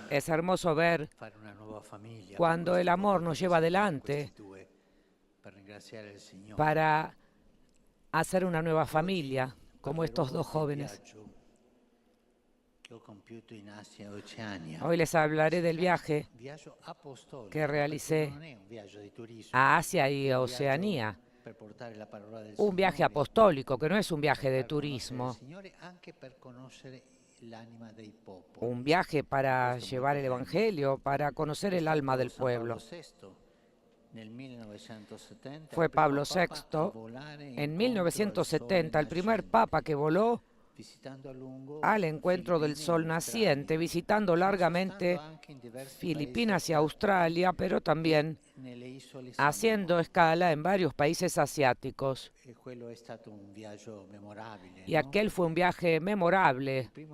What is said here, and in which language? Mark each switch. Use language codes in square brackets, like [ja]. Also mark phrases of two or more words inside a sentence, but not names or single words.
[es] Es hermoso ver [it] fare una nuova famiglia. [es] cuando el amor nos lleva adelante [it] Per ringraziare il Signore. [es] para hacer una nueva familia, como estos 2 jóvenes. [it] Che ho compiuto in Asia e Oceania. [es] Hoy les hablaré del viaje [it] Viaggio apostolico, [es] que realicé [it] non è un viaggio di turismo, [es] a Asia y Oceanía. [it] per portare la parola del [es] Un viaje [it] Signore, [es] apostólico, que no es un viaje de [it] per conoscere il [es] turismo. [it] Signore, anche per conoscere l'anima dei popoli. [es] Un viaje para llevar el Evangelio, para conocer el alma del San Pablo pueblo. [it] VI, nel 1970, [es] Fue [it] il primo [es] Pablo [it] papa a [es] VI [it] volare [es] en [it] incontro al [es] 1970, [it] sole [es] el primer [it] nascente. [es] papa que voló al encuentro del sol naciente, visitando largamente Filipinas y Australia, pero también haciendo escala en varios países asiáticos. Y aquel fue un viaje memorable.